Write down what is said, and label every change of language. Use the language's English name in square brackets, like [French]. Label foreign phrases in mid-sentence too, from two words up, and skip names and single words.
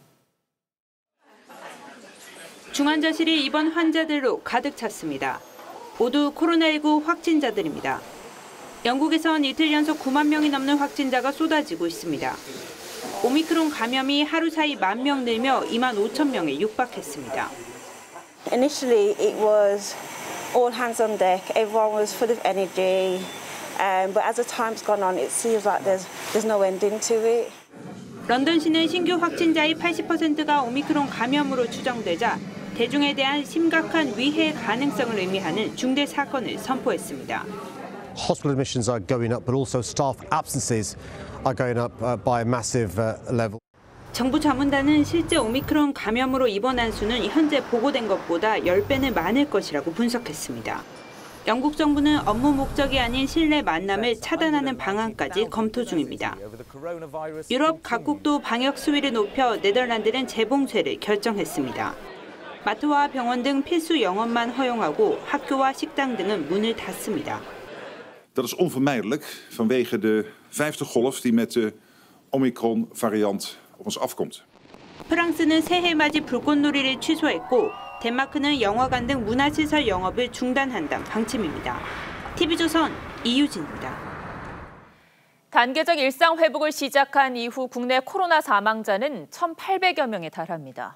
[Korean] 중환자실이 입원 환자들로 가득 찼습니다. 모두 코로나19 확진자들입니다. 영국에선 이틀 연속 9만 명이 넘는 확진자가 쏟아지고 있습니다. 오미크론 감염이 하루 사이 10,000명 늘며 25,000명에 육박했습니다. [English] Initially, it was all hands on deck. Everyone was full of energy, but as the time's gone on, it seems like there's no ending to it. [Korean] 런던시는 신규 확진자의 80%가 오미크론 감염으로 추정되자 대중에 대한 심각한 위해 가능성을 의미하는 중대 사건을 선포했습니다. [English] Hospital admissions are going up, but also staff absences are going up by a massive level. [Korean] 정부 자문단은 실제 오미크론 감염으로 입원한 수는 현재 보고된 것보다 10배는 많을 것이라고 분석했습니다. 영국 정부는 업무 목적이 아닌 실내 만남을 차단하는 방안까지 검토 중입니다. 유럽 각국도 방역 수위를 높여 네덜란드는 재봉쇄를 결정했습니다. 마트와 병원 등 필수 영업만 허용하고 학교와 식당 등은 문을 닫습니다. [Dutch] Dat is onvermijdelijk vanwege de vijfde golf die met de Omicron variant op ons afkomt. [Korean] 프랑스는 새해 맞이 불꽃놀이를 취소했고 덴마크는 영화관 등 문화시설 영업을 중단한다는 방침입니다. TV조선 이유진입니다. 단계적 일상 회복을 시작한 이후 국내 코로나 사망자는 1,800여 명에 달합니다.